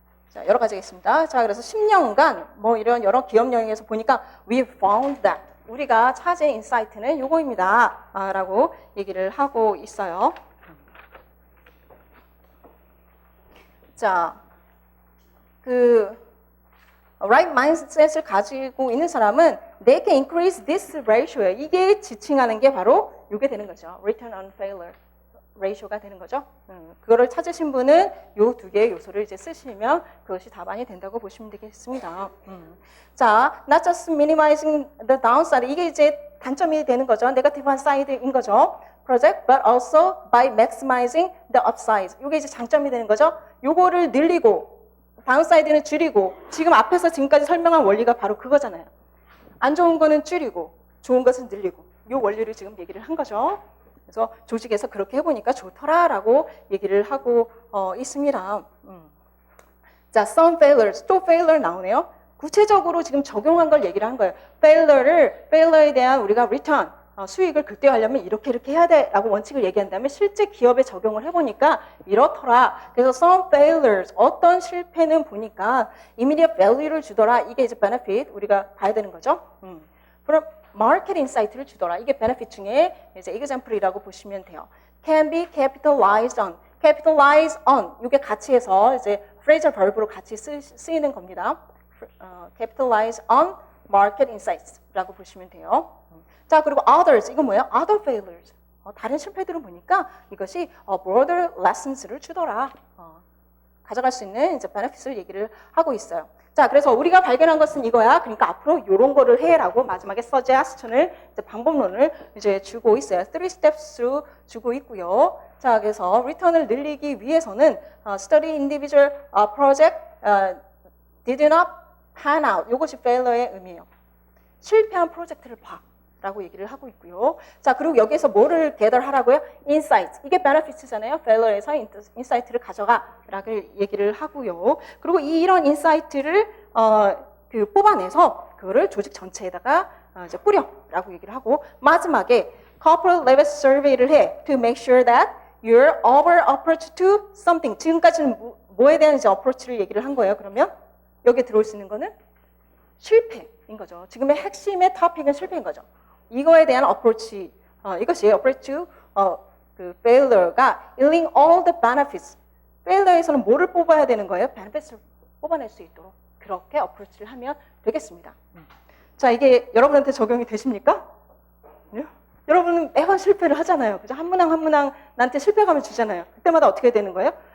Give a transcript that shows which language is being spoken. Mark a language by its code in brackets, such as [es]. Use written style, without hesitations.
[ko] 자, 여러 가지가 있습니다. 자, 그래서 10년간 뭐 이런 여러 기업 여행에서 보니까 [en] we found that [ko] 우리가 찾은 인사이트는 요거입니다. 라고 얘기를 하고 있어요. [en] 자, right mindset을 [ko] 가지고 있는 사람은 [en] they can increase this ratio예요. [ko] 이게 지칭하는 게 바로 요게 되는 거죠. return on failure ratio가 되는 거죠. 그거를 찾으신 분은 요 두 개의 요소를 이제 쓰시면 그것이 답안이 된다고 보시면 되겠습니다. [en] 자, not just minimizing the downside. [ko] 이게 이제 단점이 되는 거죠. 네거티브한 사이드인 거죠. [en] project, but also by maximizing the upside. [ko] 이게 이제 장점이 되는 거죠. 요거를 늘리고 다운사이드는 줄이고 지금 앞에서 지금까지 설명한 원리가 바로 그거잖아요. 안 좋은 거는 줄이고 좋은 것은 늘리고 요 원리를 지금 얘기를 한 거죠. 그래서 조직에서 그렇게 해보니까 좋더라라고 얘기를 하고 있습니다. 자, some failures, 또 failure 나오네요. 구체적으로 지금 적용한 걸 얘기를 한 거예요. failure에 대한 우리가 return, 수익을 극대화하려면 이렇게 해야 돼라고 원칙을 얘기한 다음에 실제 기업에 적용을 해보니까 이렇더라. 그래서 some failures, 어떤 실패는 보니까 immediate value를 주더라. 이게 이제 benefit, 우리가 봐야 되는 거죠. 그럼 마켓 인사이트를 주더라. 이게 베네핏 중에 이제 example이라고 보시면 돼요. [en] can be capitalized on. capitalize on. [ko] 이게 같이 해서 이제 phrasal verb로 같이 쓰이는 겁니다. [en] capitalize on market insights라고 [ko] 보시면 돼요. 자, 그리고 others. 이건 뭐예요? other failures. 다른 실패들은 보니까 이것이 broader lessons를 주더라. 가져갈 수 있는 이제 benefits를 얘기를 하고 있어요. 자, 그래서 우리가 발견한 것은 이거야. 그러니까 앞으로 이런 거를 해라고 마지막에 suggestion을 이제 방법론을 이제 주고 있어요. 3 steps through 주고 있고요. 자, 그래서 return을 늘리기 위해서는 [en] study individual project did not pan out. [ko] 이것이 failure의 의미예요. 실패한 프로젝트를 봐. 라고 얘기를 하고 있고요. 자, 그리고 여기에서 뭐를 gather 하라고요? insight. 이게 benefits잖아요. failure에서 insight를 가져가라고 얘기를 하고요. 그리고 이런 insight를 뽑아내서 그거를 조직 전체에다가 이제 뿌려라고 얘기를 하고 마지막에 corporate level survey를 해 [en] to make sure that your overall approach to something. [ko] 지금까지는 뭐에 대한 이제 approach를 얘기를 한 거예요. 그러면 여기에 들어올 수 있는 거는 실패인 거죠. 지금의 핵심의 토픽은 실패인 거죠. 이거에 대한 [en] approach, 이것이 approach to 그 failure가 yielding all the benefits. [ko] failure에서는 뭐를 뽑아야 되는 거예요? benefits를 뽑아낼 수 있도록 그렇게 approach를 하면 되겠습니다. 자, 이게 여러분한테 적용이 되십니까? 네? 여러분은 매번 실패를 하잖아요. 그죠? 한 문항 한 문항 나한테 실패감을 주잖아요. 그때마다 어떻게 되는 거예요?